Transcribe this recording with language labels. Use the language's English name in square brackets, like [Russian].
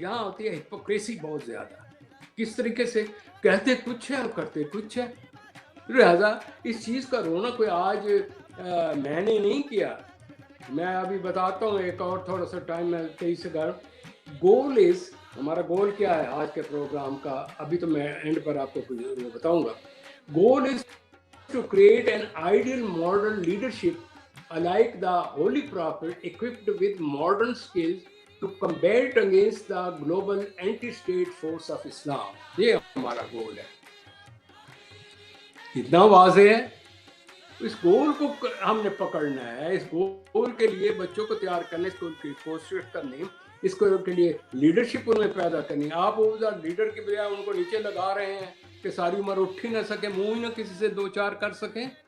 [Urdu] یہاں ہوتی ہے ہپوکریسی بہت زیادہ. کس طریقے سے کہتے کچھ ہے اور کرتے کچھ ہے. لہذا اس چیز کا رونا کوئی آج میں نے نہیں کیا. میں ابھی بتاتا ہوں ایک اور تھوڑا سا ٹائم میں 23 سے گول از, ہمارا گول کیا ہے آج کے پروگرام کا, ابھی تو میں اینڈ پر آپ کو کچھ بتاؤں گا. [English] Goal is to create an ideal modern leadership like the Holy Prophet equipped with modern skills to combat against the global anti-state force of Islam. [Urdu] یہ ہمارا گول ہے. اتنا واضح ہے. اس گول کو ہم نے پکڑنا ہے. اس گول کے لیے بچوں کو تیار کرنے, اس کو کوشش کرنی اس کو کے لیے لیڈرشپ ان میں پیدا کرنی. آپ لیڈر کی بجائے ان کو نیچے لگا رہے ہیں کہ ساری عمر اٹھ ہی نہ سکے, منہ ہی نہ کسی سے دو چار کر سکیں.